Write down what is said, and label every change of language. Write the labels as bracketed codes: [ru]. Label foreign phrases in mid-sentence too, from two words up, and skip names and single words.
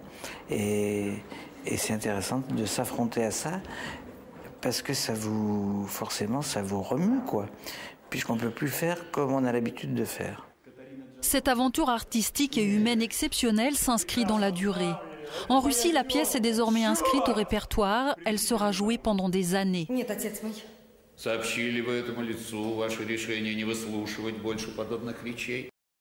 [fr] Et c'est intéressant de s'affronter à ça, parce que forcément, ça vous remue, quoi, puisqu'on ne peut plus faire comme on a l'habitude de faire. Cette aventure artistique et humaine exceptionnelle s'inscrit dans la durée. En Russie, la pièce est désormais inscrite au répertoire. Elle sera jouée pendant des années. [ru] Сообщили вы этому лицу ваше решение не выслушивать больше подобных речей.